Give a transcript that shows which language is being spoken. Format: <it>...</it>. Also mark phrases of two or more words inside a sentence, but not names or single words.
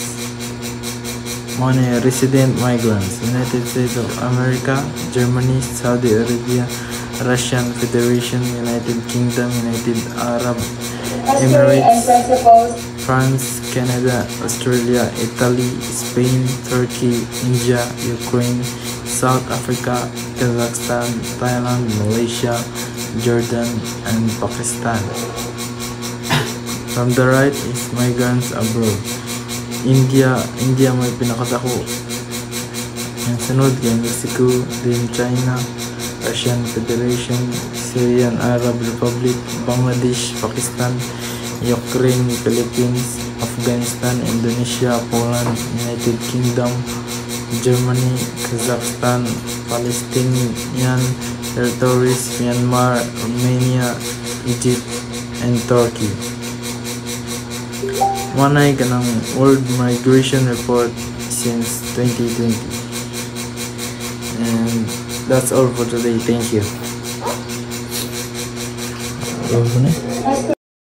<hil>Mga</hil> <en>resident migrants:</en> <hil>United States of America, Germany, Saudi Arabia, Russian Federation, United Kingdom, United Arab Emirates, France, Canada, Australia, Italy, Spain, Turkey, India, Ukraine, South Africa, Kazakhstan, Thailand, Malaysia, Jordan, and Pakistan.</hil> <en>From the right is migrants abroad.</en> <hil>India may pinakadako. Ang sunod kay Mexico, then China, Russian Federation, Syrian Arab Republic, Bangladesh, Pakistan, Ukraine, Philippines, Afghanistan, Indonesia, Poland, United Kingdom, Germany, Kazakhstan, Palestinian territories, Myanmar, Romania, Egypt, and Turkey. Manay ka ng World Migration Report since 2020.</hil> <en>And that's all for today. Thank you.</en>